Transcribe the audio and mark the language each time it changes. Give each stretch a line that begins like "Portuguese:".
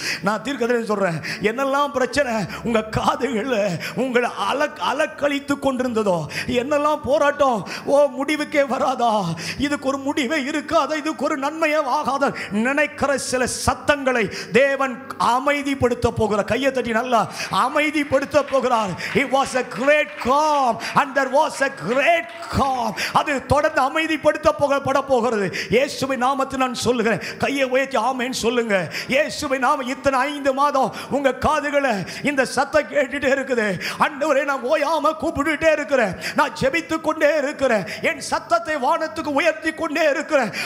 Tamil: நான் தீர்க்கதரிசனம் சொல்றேன், என்னெல்லாம் பிரச்சனை உங்க காதுகள்ல உங்களை அலக்கழித்து கொண்டிருந்ததோ, என்னெல்லாம் போராட்டம், ஓ முடிவுக்கே வராதா, இதுக்கு ஒரு முடிவே இருக்காதா, இதுக்கு ஒரு நன்மையே ஆகாத நினைக்கிற சில சத்தங்களை தேவன் அமைதிப்படுத்த போகிறார். கையை தட்டி நல்லா அமைதிப்படுத்த போகிறார்.
English: It was a great calm and there was a great calm.
Tamil: அது தொடர்ந்து அமைதிப்படுத்தப்பட போகிறது. இயேசுவின் நாமத்தில் நான் சொல்லுகிறேன். கையை உயர்த்தி ஆமென் சொல்லுங்க. இயேசுவின் நாமம். இத்தனை 5 மாதம் உங்க காதுகளை இந்த சத்தம் கேட்டுட்டே இருக்குது. ஆண்டவரே, நான் ஓயாம கூப்பிட்டுட்டே இருக்கிறேன், நான் ஜெபித்துக் கொண்டே இருக்கிறேன், என் சத்தத்தை வானத்துக்கு உயர்த்தி கொண்டே இருக்கிறேன்.